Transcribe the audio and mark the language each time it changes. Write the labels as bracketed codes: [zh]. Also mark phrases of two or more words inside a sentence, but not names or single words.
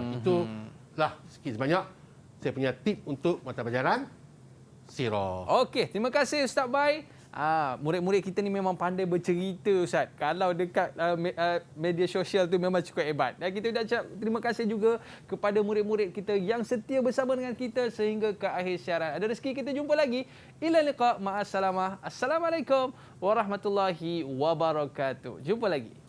[ms] Itulah sikit sebanyak saya punya tip untuk mata pelajaran sirah. Okey, terima kasih Ustaz Bai. Murid-murid kita ni memang pandai bercerita Ustaz. Kalau dekat media sosial tu memang cukup hebat. Dan kita dah ucap terima kasih juga kepada murid-murid kita yang setia bersama dengan kita sehingga ke akhir siaran. Ada rezeki kita jumpa lagi. [ar] إلى اللقاء مع السلامة. السلام عليكم ورحمة الله وبركاته. [ms] Jumpa lagi.